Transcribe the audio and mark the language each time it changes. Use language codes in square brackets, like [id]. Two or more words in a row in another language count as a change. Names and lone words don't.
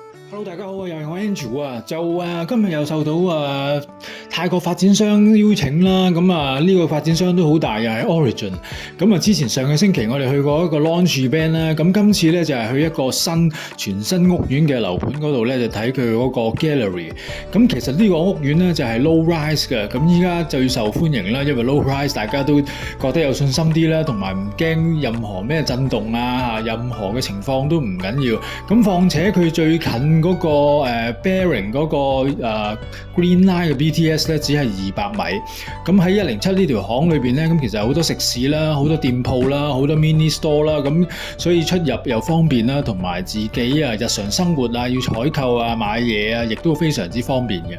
[yue] Hello， 大家好啊，又係我 Andrew 啊，今日又受到泰國發展商邀請啦，呢個發展商都好大，又係 Origin。之前上個星期我哋去過一個 [en] launch event [yue] 啦，今次咧就係去一個全新屋苑嘅樓盤嗰度咧，就睇佢嗰個 gallery。其實呢個屋苑咧就係 [en] low rise [yue] 嘅，咁依家最受歡迎啦，因為 [en] low rise [yue] 大家都覺得有信心啲啦，同埋唔驚任何咩震動啊，任何嘅情況都唔緊要。況且佢最近嗰個bearing 嗰個Green Line 嘅 BTS 咧，只係200米。喺107呢條巷裏邊咧，其實有好多食肆啦，好多店鋪啦，好多 [en] mini store [yue] 啦，所以出入又方便啦，同埋自己日常生活要採購買嘢亦都非常之方便嘅。